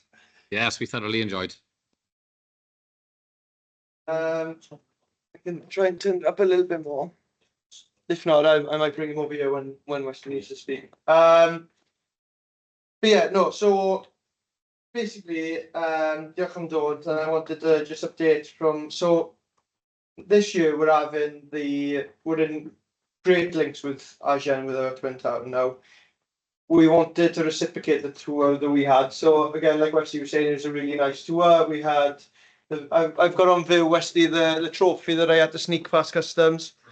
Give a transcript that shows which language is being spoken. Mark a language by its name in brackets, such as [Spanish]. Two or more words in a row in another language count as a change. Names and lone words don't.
[English] Yes, we thoroughly enjoyed. I can try and turn it up a little bit more. If not, I might bring him over here when Weston needs to speak. But yeah, no, so basically, [Welsh] diolch am dod, [English] and I wanted to just update from, so this year we're in great links with Agen, with our twin town now. We wanted to reciprocate the tour that we had. So again, like Westy was saying, it was a really nice tour. We had, I've got on view, Westy, the trophy that I had to sneak past customs.